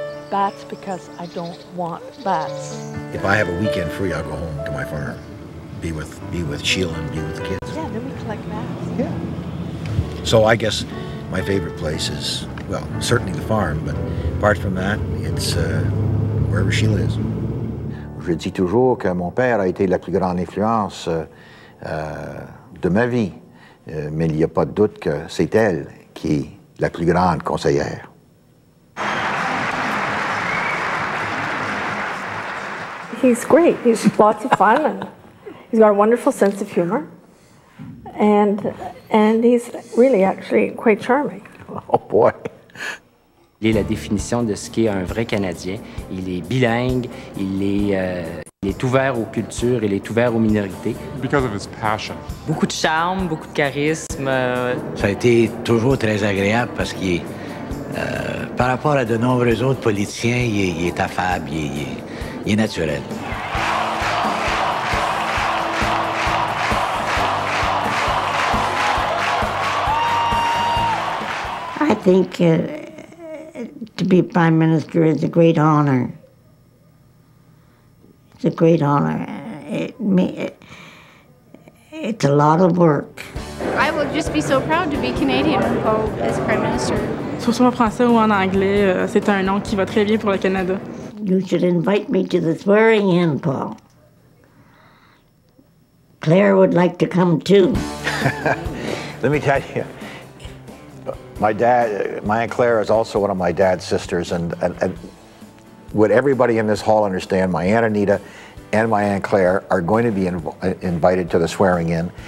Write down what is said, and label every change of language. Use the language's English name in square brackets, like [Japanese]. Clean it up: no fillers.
[English] Bats because I don't want bats. If I have a weekend free, I'll go home to my farm, be with Sheila and be with the kids. Yeah, then we collect bats. Yeah. So I guess my favorite place is, well, certainly the farm, but apart from that, it's wherever Sheila is. [French] Je dis toujours que mon père a été la plus grande influence de ma vie, mais il n'y a pas de doute que c'est elle qui est la plus grande conseillère. [English] He's great. He's lots of fun, and he's got a wonderful sense of humor, and he's really actually quite charming. Oh boy. [French] Il est la définition de ce qu'est un vrai Canadien. Il est bilingue, il est ouvert aux cultures, il est ouvert aux minorités. [English] Because of his passion. [French] Beaucoup de charme, beaucoup de charisme. Ça a été toujours très agréable parce qu'il est, par rapport à de nombreux autres politiciens, il est affable, il est naturel. [English] I think to be Prime Minister is a great honor. It's a great honor. It's a lot of work. I would just be so proud to be Canadian when Paul is Prime Minister. [French] Surtout en français ou en anglais, c'est un nom qui va très bien pour le Canada. [English] You should invite me to the swearing-in, Paul. Claire would like to come too. Let me tell you, my Aunt Claire is also one of my dad's sisters, and would everybody in this hall understand, my Aunt Anita and my Aunt Claire are going to be invited to the swearing-in.